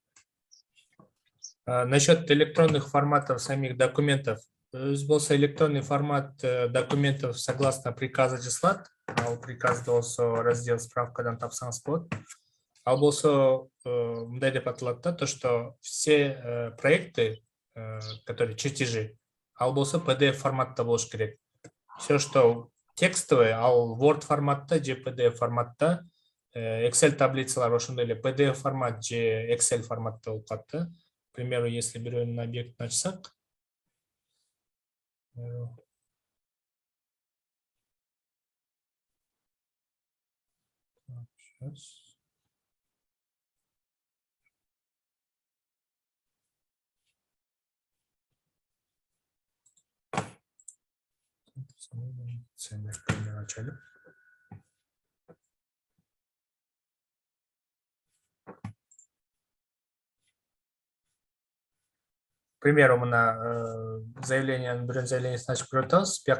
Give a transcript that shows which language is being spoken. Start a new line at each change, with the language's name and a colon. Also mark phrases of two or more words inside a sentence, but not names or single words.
Russian: Насчет электронных форматов самих документов.
Kyrgyz: Болсо
Russian: электронный формат документов
Kyrgyz: согласно приказа жасалат. Ал приказ болсо раздел справкадан тапсаңыз болот. Ал болсо мындай деп аталат да,
Russian: то что все проекты, которые чертежи,
Kyrgyz: ал болсо PDF форматта болуш керек.
Russian: Все, что текстовый,
Kyrgyz: ал Word форматта же PDF форматта, Excel таблицалар ошондой эле PDF формат же Excel форматта болуп калат да.
Russian: К примеру, если
Kyrgyz: бирөөнүн объектин ачсак,
Russian: сейчас. Начали. К примеру,
Kyrgyz: мына заявлениянын биринчи заявлениясын ачып көрөт атабыз.